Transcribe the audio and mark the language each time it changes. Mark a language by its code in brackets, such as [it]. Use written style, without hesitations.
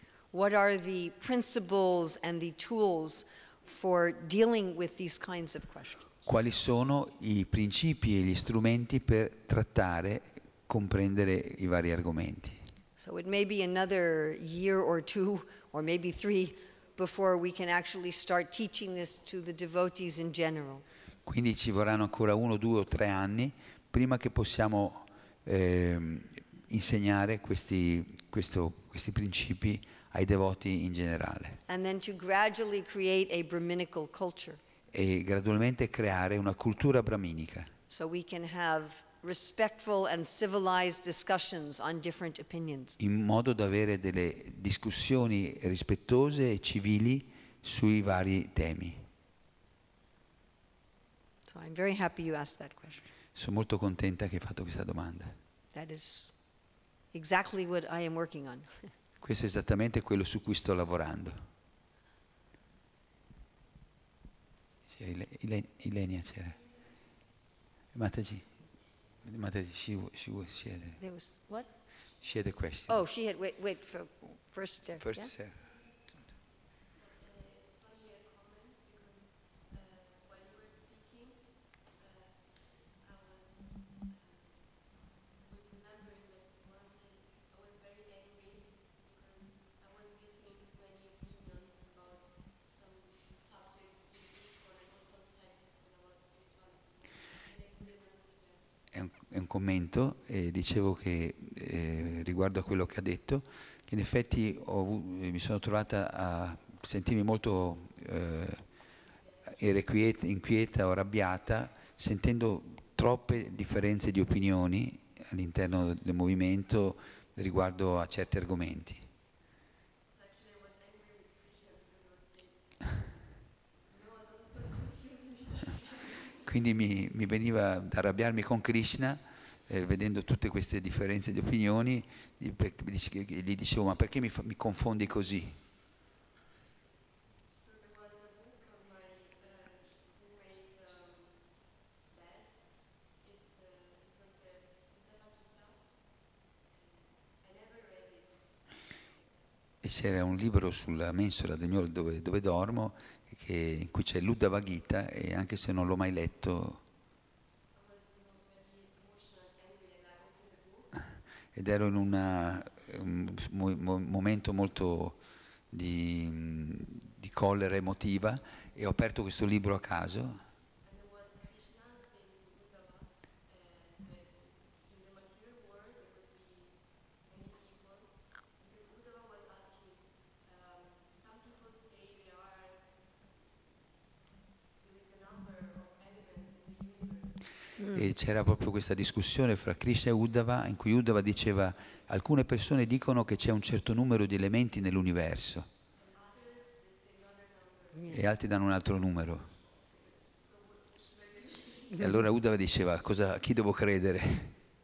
[en] What are the principles and the tools for dealing with these kinds of questions? [it] Quali sono i principi e gli strumenti per trattare, comprendere i vari argomenti? [en] So it may be another year or two, or maybe 3, before we can actually start teaching this to the devotees in general. [it] Quindi ci vorranno ancora 1, 2 o 3 anni prima che possiamo insegnare questi principi ai devoti in generale. [en] And then to gradually create a Brahminical culture. [it] E gradualmente creare una cultura brahminica. [en] So we can have respectful and civilized discussions on different opinions. [it] In modo da avere delle discussioni rispettose e civili sui vari temi. [en] So I'm very happy you asked that question. [it] Sono molto contenta che hai fatto questa domanda. [en] That is exactly what I am working on. [it] Questo è esattamente quello su cui sto lavorando. Ilenia c'era. [en] Mataji, she had. There was what? She had a question. Oh, she had wait for first. First, yeah? Sarah. It's only a comment because while you were speaking, I was remembering that once I was very angry because I was listening to many opinions about some subject in ISKCON and also outside ISKCON about spirituality, and I couldn't understand. [it] È un commento e dicevo che riguardo a quello che ha detto, che in effetti mi sono trovata a sentirmi molto inquieta o arrabbiata sentendo troppe differenze di opinioni all'interno del movimento riguardo a certi argomenti. [en] So actually I was angry with Krishna because I was saying, no, don't confuse me. [it] Quindi mi veniva da arrabbiarmi con Krishna vedendo tutte queste differenze di opinioni, gli dicevo ma perché mi confondi così? [en] So there was a book on my roommate bed. It was the Bhagavad Gita. I never read it. [it] E c'era un libro sulla mensola del mio dove dormo in cui c'è l'Uddhava Gita e anche se non l'ho mai letto ed ero in un momento molto di collera emotiva e ho aperto questo libro a caso. [en] And there was Krishna saying to Uddhava that in the material world there would be many people, because Uddhava was asking, some people say there is a number of elements in the universe. [it] E c'era proprio questa discussione fra Krishna e Uddhava in cui Uddhava diceva alcune persone dicono che c'è un certo numero di elementi nell'universo e altri danno un altro numero. E allora Uddhava diceva a chi devo credere?